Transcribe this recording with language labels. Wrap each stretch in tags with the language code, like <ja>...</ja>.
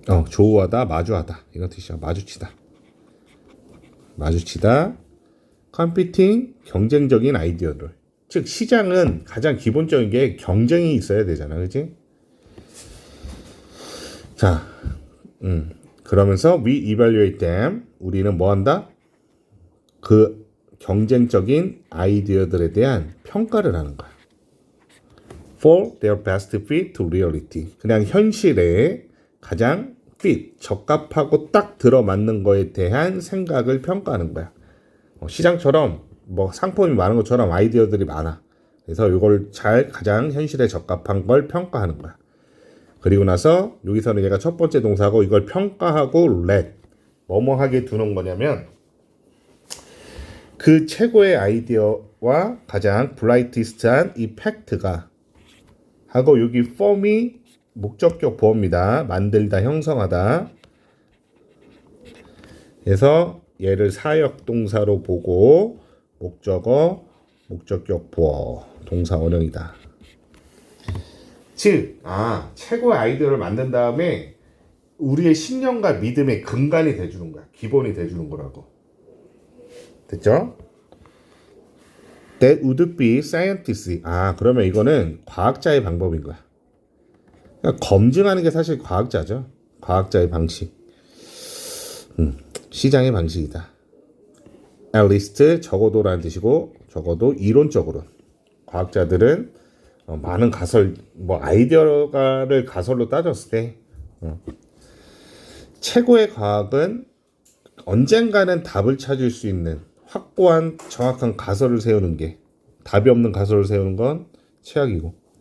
<ko>조우하다, 마주하다 이런 뜻이야. 마주치다. competing 경쟁적인 아이디어를. 즉 시장은 가장 기본적인 게 경쟁이 있어야 되잖아, 그렇지?</ko> <en>자, 그러면서 we evaluate them.</en> <ko>우리는 뭐한다? 그 경쟁적인 아이디어들에 대한 평가를 하는 거야.</ko> <en>For their best fit to reality.</en> <ko>그냥 현실에 가장 fit, 적합하고 딱 들어맞는 거에 대한 생각을 평가하는 거야. 시장처럼 뭐 상품이 많은 것처럼 아이디어들이 많아. 그래서 이걸 잘 가장 현실에 적합한 걸 평가하는 거야. 그리고 나서 여기서는 얘가 첫 번째 동사고 이걸 평가하고 let 뭐뭐 하게 두는 거냐면 그 최고의 아이디어와 가장 브라이티스트한 이 팩트가 하고 여기 form이 목적격 보어입니다. 만들다, 형성하다. 그래서 얘를 사역 동사로 보고 목적어, 목적격 보어, 동사 원형이다. 즉, 최고의 아이디어를 만든 다음에 우리의 신념과 믿음의 근간이 돼주는 거야. 기본이 돼주는 거라고. 됐죠?</ko> <en>That would be scientists.</en> <ko>그러면 이거는 과학자의 방법인 거야. 그러니까 검증하는 게 사실 과학자죠. 과학자의 방식. 시장의 방식이다.</ko> <en>At least</en> <ko>적어도라는 뜻이고 적어도 이론적으로 과학자들은 많은 가설, 아이디어를 가설로 따졌을 때 최고의 과학은 언젠가는 답을 찾을 수 있는 확고한 정확한 가설을 세우는 게, 답이 없는 가설을 세우는 건 최악이고.</ko>